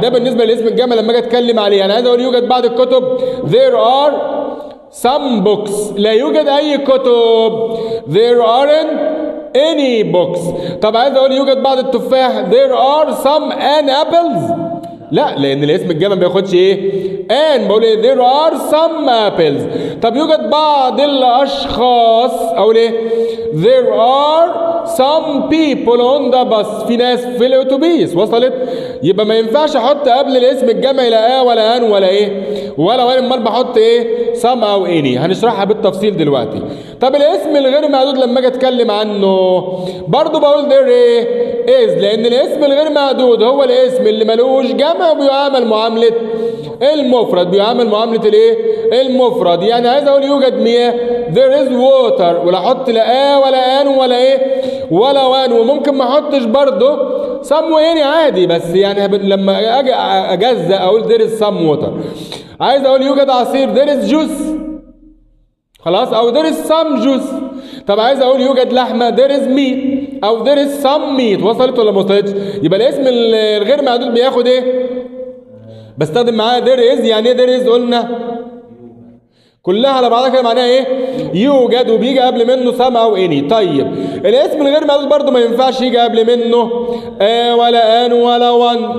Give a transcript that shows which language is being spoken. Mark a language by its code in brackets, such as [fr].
[ar] ده بالنسبه للاسم الجمع لما اجي اتكلم عليه. انا عايز اقول يوجد بعض الكتب [en] there are some books. [ar] لا يوجد اي كتب [en] there aren't any books. [ar] طب عايز اقول يوجد بعض التفاح [en] there are some apples. [ar] لا، لان الاسم الجمع ما بياخدش ايه ان، بقول ايه [en] there are some apples. [ar] طب يوجد بعض الاشخاص، اقول ايه [en] there are some people on the bus. [ar] في ناس في الاتوبيس. وصلت؟ يبقى ما ينفعش احط قبل الاسم الجمع لا ولا ان ولا ايه ولا وان، امال بحط ايه some او اني. هنشرحها بالتفصيل دلوقتي. طب الاسم الغير معدود لما اجي اتكلم عنه برضو بقول there ايه is، لان الاسم الغير معدود هو الاسم اللي ملوش جمع وبيعامل معاملة المفرد، بيعامل معاملة الايه المفرد. يعني عايز اقول يوجد مياه [en] there is water، [ar] ولا احط لا ولا ان ولا ايه ولا وان. وممكن ما احطش برضه some واني عادي، بس يعني لما اجي اجزأ اقول [en] there is some water. [ar] عايز اقول يوجد عصير [en] there is juice، [ar] خلاص، او [en] there is some juice. [ar] طب عايز اقول يوجد لحمه [en] there is meat [ar] او [en] there is some meat. [ar] وصلت ولا ما وصلتش؟ يبقى الاسم الغير معدود بياخد ايه؟ بستخدم معاه [en] there is. [ar] يعني ايه [en] there is؟ [ar] قلنا كلها على بعضها كده معناها ايه؟ يوجد، وبيجي قبل منه some او اني. طيب الاسم الغير معدود برضه ما ينفعش يجي قبل منه ولا ان ولا وان.